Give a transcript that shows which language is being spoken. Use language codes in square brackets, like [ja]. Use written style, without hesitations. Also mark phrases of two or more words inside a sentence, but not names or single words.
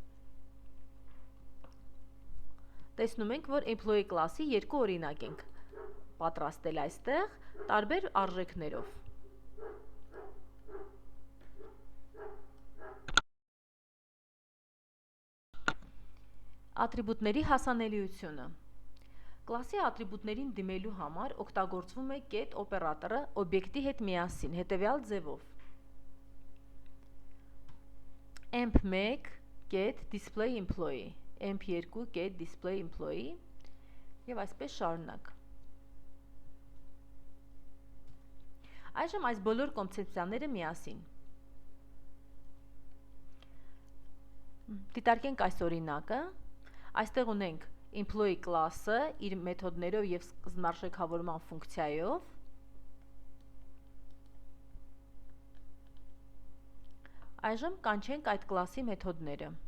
[hy] Տեսնում ենք, որ employee կլասի երկու օրինակ ենք պատրաստել այստեղ, տարբեր արժեքներով։ Ատրիբուտների հասանելիությունը։ Կլասի ատրիբուտներին դիմելու համար օգտագործվում է get օպերատորը օբյեկտի հետ միասին, հետևյալ ձևով։ emp1 [en] get display employee, [hy] emp2 [en] get display employee [hy] և այսպես շարունակ։ Այժմ այս բոլոր կոնցեպցիաները միասին։ Դիտարկենք այս օրինակը։ Այստեղ ունենք employee կլասը իր մեթոդներով և սկզբնարժեքավորման ֆունկցիայով։ Այժմ կանչենք այդ կլասի մեթոդները։